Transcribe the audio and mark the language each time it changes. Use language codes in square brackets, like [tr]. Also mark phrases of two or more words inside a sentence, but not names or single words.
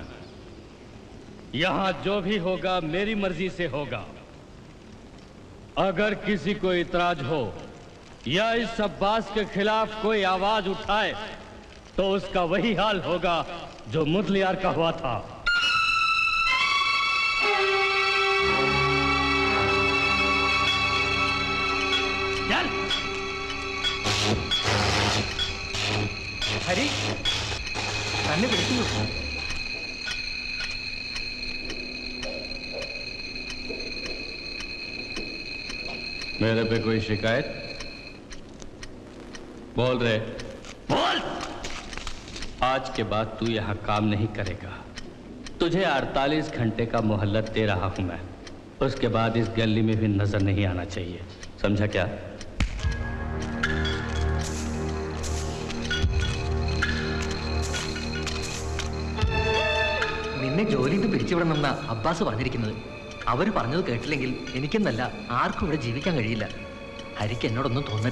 [hi] यहां जो भी होगा मेरी मर्जी से होगा। अगर किसी को इतराज हो या इस अब्बास के खिलाफ कोई आवाज उठाए तो उसका वही हाल होगा जो मुदलियार का हुआ था। [ml] ഹരി തന്നെ വിളിക്കുന്നു. [hi] मेरे पे कोई शिकायत? बोल रहे बोल। आज के बाद तू यहां काम नहीं करेगा। तुझे 48 घंटे का मोहल्लत दे रहा हूं मैं। उसके बाद इस गली में भी नजर नहीं आना चाहिए, समझा क्या? [ml] നിന്നെ ജോലിയിൽ നിന്ന് പിരിച്ചുവിടണമെന്നാ അബ്ബാസ് പറഞ്ഞിരിക്കുന്നത്. അവർ പറഞ്ഞത് കേട്ടില്ലെങ്കിൽ എനിക്കെന്നല്ല ആർക്കും ഇവിടെ ജീവിക്കാൻ കഴിയില്ല.